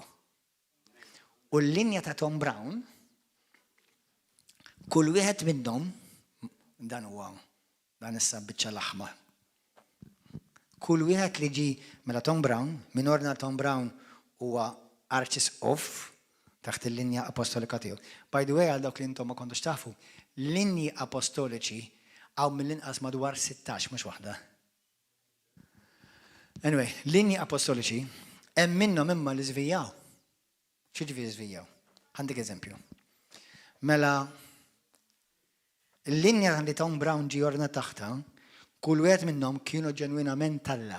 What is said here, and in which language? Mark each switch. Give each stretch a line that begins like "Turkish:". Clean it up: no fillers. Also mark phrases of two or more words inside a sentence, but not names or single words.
Maltese: U l-linja ta' Tom Brown, kull wieħed minnhom dan huwa dan issa biċċa l-aħmar. Kull wieħed li ġi mela Tom Brown, min ordna Tom Brown huwa arċisqof taħt il-linja apostolika tiegħu.
English: By the way,
Maltese: għal dawk li intom ma kontux tafu, linji apostoliċi għaw mill-inqas madwar 16 mhux waħda. Anyway, linji apostoliċi hemm minnhom imma li żvijaw. X'jiġifieri żvijaw? Għandek eżempju. Mela l-linja li Tom Brown ġi ordna taħta, kull wieħed minnhom kienu ġenwinament Alla.